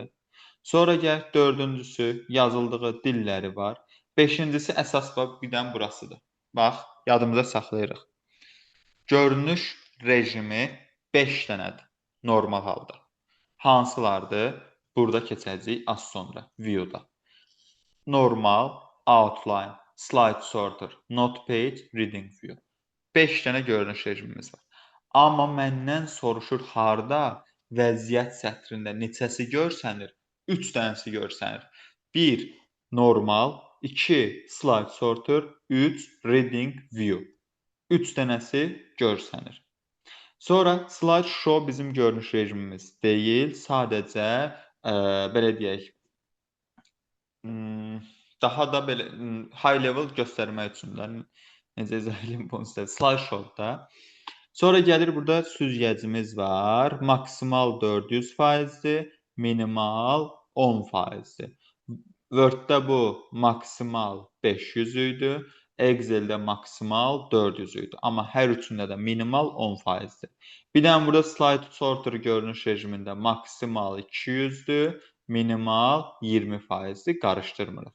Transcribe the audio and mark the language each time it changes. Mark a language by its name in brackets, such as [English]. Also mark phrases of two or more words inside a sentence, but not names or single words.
[Azerbaijani] Sonra gəlir dördüncüsü, yazıldığı dilləri var. Beşincisi, əsas bir dənə burasıdır. Bax, yadımıza saxlayırıq. Görünüş rejimi 5 dənədir normal halda. Hansılardır? Burada keçəcəyik az sonra, view-da. Normal, [English] outline, slide sorter, note page, reading view. [Azerbaijani] 5 dənə görünüş rejimimiz var. Amma məndən soruşur harda vəziyyət sətrində neçəsi görsənir? 3 dənəsi görsənir. [English] 1 normal, 2 slide sorter, 3 reading view. [Azerbaijani] 3 dənəsi görsənir. Sonra [English] slide show [Azerbaijani] bizim görünüş rejimimiz deyil, sadəcə belə deyək, daha da belə [English] high level [Azerbaijani] göstərmək üçün də necə izah edeyim bunu sizə, [English] slide show-da. [Azerbaijani] Sonra gəlir burada süzgəcimiz var. Maksimal 400%-dir, minimal 10%-dir. Word-də bu maksimal 500 idi, Excel-də maksimal 400 idi. Amma hər üçündə də minimal 10%-dir. Bir dənə burada [English] slide sorter [Azerbaijani] görünüş rejimində maksimal 200-dür, minimal 20%-dir, qarışdırmırıq.